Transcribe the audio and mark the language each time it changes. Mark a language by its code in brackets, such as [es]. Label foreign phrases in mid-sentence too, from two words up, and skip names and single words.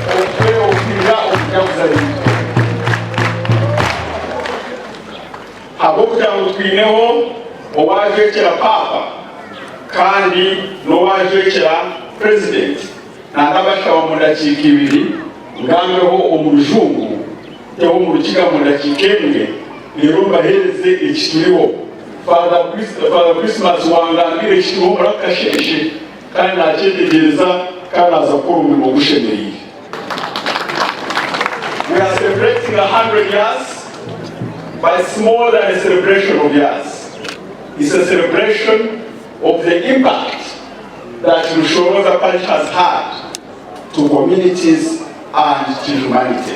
[cgg] Habo kujango twineho owajekera papa kandi nowajekera president nandabasha wa mundakika ibiri ngambeho omurujungu teho murukiga mundakika emwe rero bahereze ekituriho Father Christmas wangambire ekituriho murakasheshe kandi nakyetegereza kandi aza gukora umurimo gushemereye. [en] We are celebrating 100 years, but it's more than a celebration of years. It's a celebration of the impact that Rushoroza Parish has had to communities and to humanity.